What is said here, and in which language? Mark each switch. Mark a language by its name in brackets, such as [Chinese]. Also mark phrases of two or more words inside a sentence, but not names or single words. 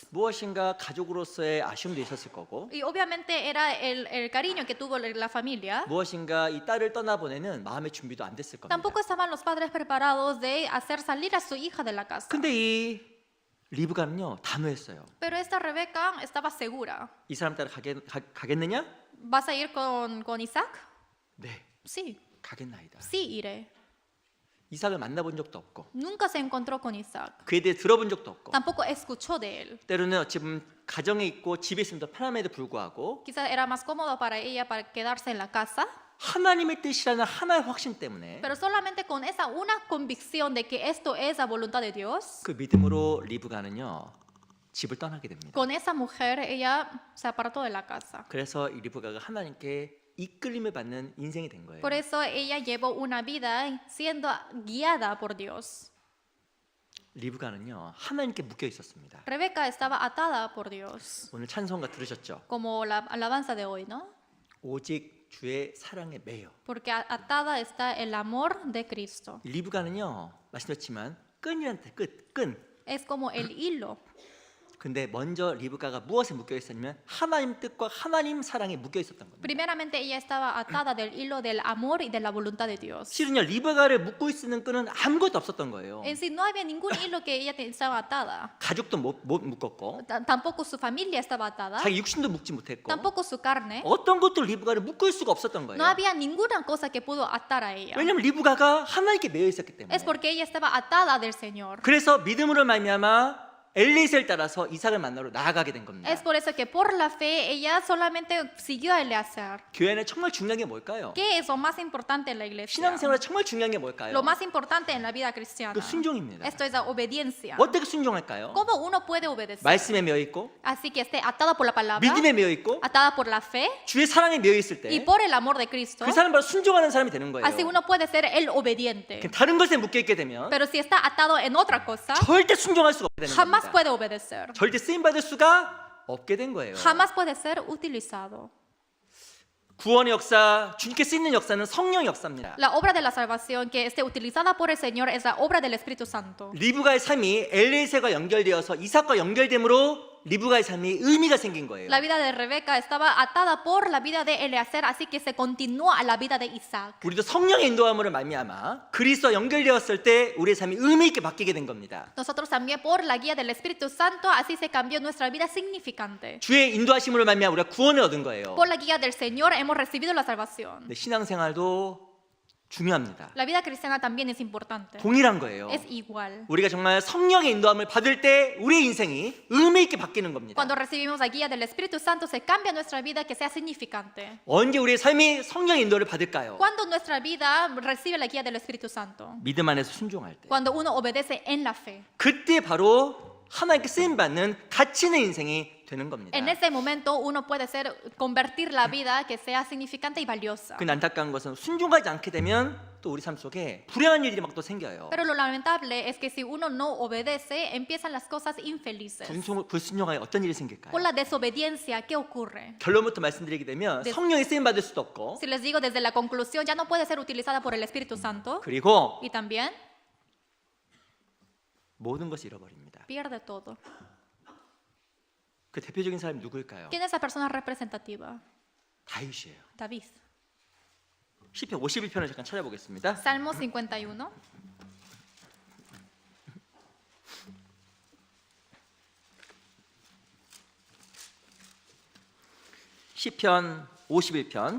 [Korean] 무엇인가 가족으로서의 아쉬움도 있었을 거고 [Spanish] Y obviamente era el cariño que tuvo la familia. [Korean] 무엇인가 이 딸을 떠나보내는 마음의 준비도 안 됐을 겁니다. [Spanish] Tampoco estaban los padres preparados de hacer salir a su hija de la casa. [Korean] 근데 이 리브가는요 단호했어요. [Spanish] Pero esta Rebeca estaba segura. [Korean] 이 사람 따라 가겠느냐? [Spanish] ¿Vas a ir con Isaac? [Korean] 네, [Spanish] Sí, [Korean] 가겠나이다. [Spanish] sí iré. [Korean] 이삭을 만나본 적도 없고 [Spanish] Nunca se encontró con Isaac. [Korean] 그에 대해 들어본 적도 없고 [Spanish] Tampoco escuchó de él. [Korean] 때로는 어찌 보면 가정에 있고 집에 있으면 더 편함에도 불구하고 [Spanish] Quizás era más cómodo para ella para quedarse en la casa, [Korean] 하나님의 뜻이라는 하나의 확신 때문에 [Spanish] pero solamente con esa una convicción de que esto es la voluntad de Dios, [Korean] 그 믿음으로 리브가는요 집을 떠나게 됩니다. [Spanish] con esa mujer ella se apartó de la casa. [Korean] 그래서 이 리브가가 하나님께 이끌림을 받는 인생이 된 거예요. [Spanish] Por eso ella llevó una vida siendo guiada por Dios. [Korean] 리브가는요 하나님께 묶여 있었습니다. [Spanish] Rebeca estaba atada por Dios, [Korean] 오늘 찬송가 들으셨죠? [Spanish] como la alabanza de hoy, ¿no? [Korean] 오직 주의 사랑에 매여. [Spanish] Porque atada está el amor de Cristo. [Korean] 리브가는요 말씀드렸지만 끈이란 끈. [Spanish] Es como el hilo. [Korean] 근데 먼저 리브가가 무엇에 묶여 있었냐면 하나님 뜻과 하나님 사랑에 묶여 있었던 겁니다. [Spanish] Primeramente ella estaba atada del hilo del amor y de la voluntad de Dios. [Korean] 실은요 리브가를 묶고 있는 끈은 아무것도 없었던 거예요. [Spanish] En sí no había ningún hilo que ella estaba atada. [Korean] 가족도 못 묶었고 [Spanish] Tampoco su familia estaba atada. [Korean] 자기 육신도 묶지 못했고 [Spanish] Tampoco su carne. [Korean] 어떤 것도 리브가를 묶을 수가 없었던 거예요. [Spanish] No había ninguna cosa que pudo atar a ella. [Korean] 왜냐하면 리브가가 하나님께 매여 있었기 때문에. [Spanish] Es porque ella estaba atada del Señor. [Korean] 그래서 믿음으로 말미암아 엘리에셀을 따라서 이삭을 만나러 나아가게 된 겁니다. [Spanish] Es por eso que por la fe ella solamente siguió a Eleazar. [Korean] 교회 안에 정말 중요한 게 뭘까요? [Spanish] ¿Qué es lo más importante en la iglesia? [Korean] 신앙생활에 정말 중요한 게 뭘까요? [Spanish] Lo más importante en la vida cristiana. [Korean] 그 순종입니다. [Spanish] Esto es la obediencia. [Korean] 어떻게 순종할까요? [Spanish] ¿Cómo uno puede obedecer? [Korean] 말씀에 매여 있고 [Spanish] Así que esté atada por la palabra, [Korean] 믿음에 매여 있고 [Spanish] atada por la fe [Korean] 주의 사랑에 매여 있을 [Spanish] y [Korean] 때 [Spanish] por el amor de Cristo. [Korean] 그 사람 바로 순종하는 사람이 되는 거예요. [Spanish] Así uno puede ser el obediente. [Korean] 다른 것에 묶여 있게 되면 [Spanish] Pero si está atado en otra cosa, [Korean] 절대 순종할 수가 없게 되는 [Spanish] jamás [Korean] 겁니다. [Spanish] puede obedecer. [Korean] 절대 쓰임 받을 수가 없게 된 거예요. [Spanish] Jamás puede ser utilizado. [Korean] 구원의 역사, 주님께 쓰이는 역사는 성령의 역사입니다. [Spanish] La obra de la salvación que esté utilizada por el Señor es la obra del Espíritu Santo. [Korean] 리브가의 삶이 엘리에셀과 연결되어서 이삭과 연결됨으로 리브가의 삶이 의미가 생긴 거예요. [Spanish] La vida de Rebeca estaba atada por la vida de Eleazar, así que se continúa a la vida de Isaac. [Korean] 우리도 성령의 인도함으로 말미암아 그리스도와 연결되었을 때 우리의 삶이 의미 있게 바뀌게 된 겁니다. [Spanish] Nosotros también por la guía del Espíritu Santo, así se cambió nuestra vida significante. [Korean] 주의 인도하심으로 말미암아 우리가 구원을 얻은 거예요. [Spanish] Por la guía del Señor hemos recibido la salvación. [Korean] 네, 신앙생활도 중요합니다. [Spanish] La vida cristiana también es importante. [Korean] 동일한 거예요. [Spanish] Es igual. [Korean] 우리가 정말 성령의 인도함을 받을 때 우리의 인생이 의미 있게 바뀌는 겁니다. [Spanish] Cuando recibimos la guía del Espíritu Santo, se cambia nuestra vida que sea significante. [Korean] 언제 우리의 삶이 성령의 인도를 받을까요? [Spanish] Cuando nuestra vida recibe la guía del Espíritu Santo. [Korean] 믿음 안에서 순종할 때. [Spanish] Cuando uno obedece en la fe. [Korean] 그때 바로 하나님께 쓰임 받는 가치 있는 인생이 되는 겁니다. [Spanish] En ese momento uno puede convertir la vida que sea significante y valiosa. [Korean] 그 안타까운 것은 순종하지 않게 되면 또 우리 삶 속에 불행한 일들이 막 또 생겨요. [Spanish] Pero lo lamentable es que si uno no obedece, empiezan las cosas infelices. [Korean] 불순종하여 어떤 일이 생길까요? [Spanish] Por la desobediencia, ¿qué ocurre? [Korean] 결론부터 말씀드리게 되면 성령의 쓰임 받을 수도 없고 [Spanish] Si les digo desde la conclusión, ya no puede ser utilizada por el Espíritu Santo. [Korean] 그리고 [Spanish] Y también [Korean] 모든 것을 잃어버립니다. [Spanish] pierde todo. [Korean] 그 대표적인 사람이 누구일까요? [Spanish] ¿Quién es esa persona representativa? [Korean] 다윗이에요. [Spanish] David. [Korean] 시편 51편을 잠깐 찾아보겠습니다. [Spanish] Salmo 51. [Korean] 시편 51편